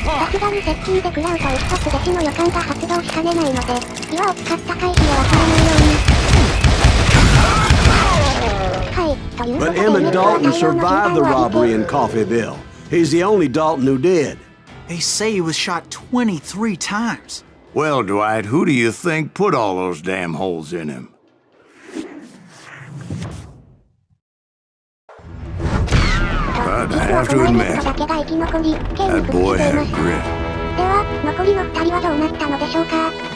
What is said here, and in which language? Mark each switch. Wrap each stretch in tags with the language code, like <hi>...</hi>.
<ja>さすがに接近で食らうと一発で死の予感が発動しかねないので、岩を使った回避を忘れないように。はい、ということ</ja> <en>But</en> <ja>で</ja> <en>Emmett Dalton survived the robbery in Coffeeville. He's the only Dalton who did. They say he was shot 23 times. Well, Dwight, who do you think put all those damn holes in him? But I have to admit, that boy had grit.</en> <ja>では、残りの2人はどうなったのでしょうか。</ja>